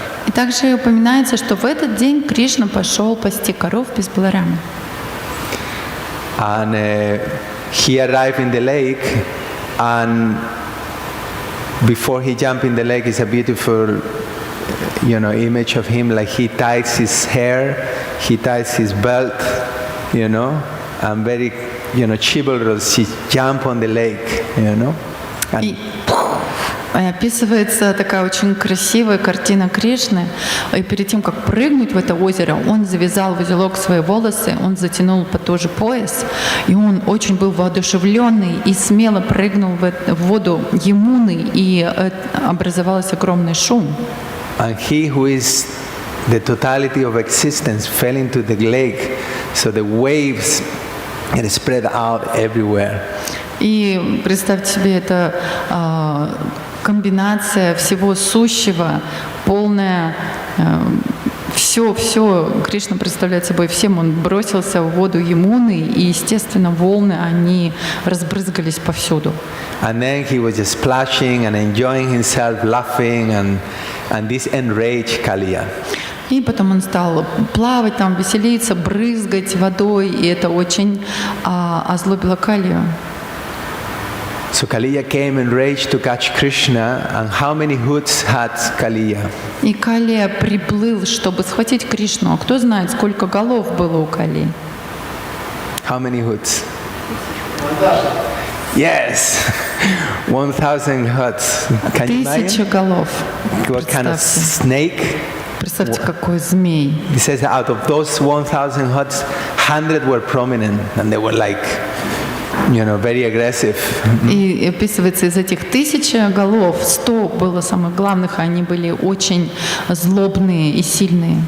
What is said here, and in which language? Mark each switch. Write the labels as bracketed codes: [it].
[ru] И также упоминается, что в этот день Кришна пошел пасти коров без Баларама. [en] And he arrived in the lake, and before he jumped in the lake is a beautiful, image of him. Like he ties his hair, he ties his belt, and very, chivalrous. He jumped on the lake, [ru] И описывается такая очень красивая картина Кришны. И перед тем, как прыгнуть в это озеро, он завязал в узелок свои волосы, он затянул потуже пояс, и он очень был воодушевленный и смело прыгнул в воду Ямуны, и образовался огромный шум. [en] And he who is the totality of existence fell into the lake, so the waves had spread out everywhere. [ru] И представьте себе, это комбинация всего сущего, полная, все, Кришна представляет собой всем, он бросился в воду Ямуны, и, естественно, волны, они разбрызгались повсюду. [en] And then he was just splashing and enjoying himself, laughing, and this enraged Kaliya. [ru] И потом он стал плавать там, веселиться, брызгать водой, и это очень озлобило Калию. [en] So Kaliya came enraged to catch Krishna, and how many hoods had Kaliya? [ru] И Калия приплыл, чтобы схватить Кришну. А кто знает, сколько голов было у Калии? [en] How many hoods? 1000. Yes, 1000 hoods. Can you imagine? [ru] голов. [en] What kind of snake? [ru] Представьте, какой змей. [en] It says that out of those 1000 hoods, 100 were prominent, and they were like, very aggressive. [ru] И описывается, из этих 1000 голов 100 было самых главных, они были очень злобные и сильные.